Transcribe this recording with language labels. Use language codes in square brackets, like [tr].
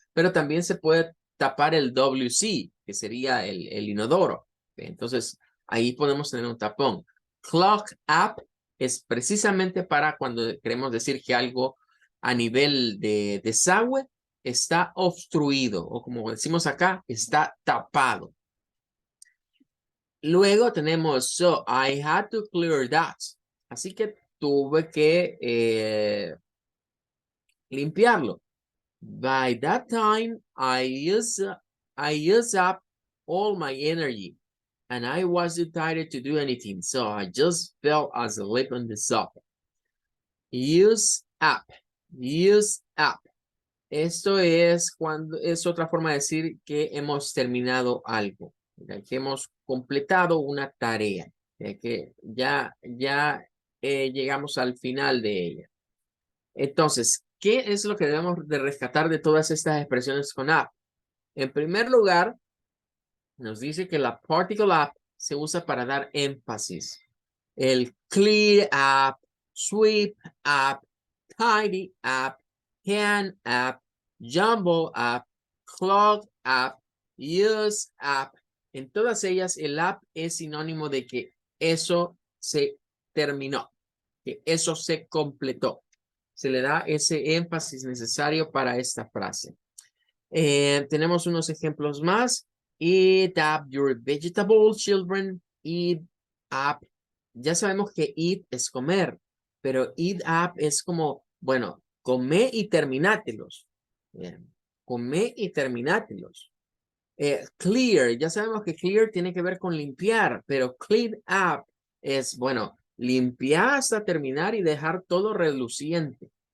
[es] Pero también se puede tapar el WC, que sería el inodoro. Entonces, ahí podemos tener un tapón. Clog up es precisamente para cuando queremos decir que algo a nivel de desagüe está obstruido o como decimos acá, está tapado. Luego tenemos, [en] so I had to clear that. [es] Así que tuve que limpiarlo. [en] By that time, I used up all my energy and I wasn't tired to do anything. So I just fell asleep on the sofa. Use up, use up. [es] Esto es cuando es otra forma de decir que hemos terminado algo, que hemos completado una tarea, que ya llegamos al final de ella. Entonces, ¿qué es lo que debemos de rescatar de todas estas expresiones con up? En primer lugar, nos dice que la particle up se usa para dar énfasis. El clear up, sweep up, tidy up, hand up, jumble up, clog up, use up. En todas ellas, el up es sinónimo de que eso se terminó, que eso se completó. Se le da ese énfasis necesario para esta frase. Tenemos unos ejemplos más. [en] Eat up your vegetables, children. Eat up. [es] Ya sabemos que eat es comer, pero eat up es como, bueno, come y terminátelos. Bien. Come y terminátelos. Clear, ya sabemos que clear tiene que ver con limpiar, pero clean up es, bueno, limpiar hasta terminar y dejar todo reluciente.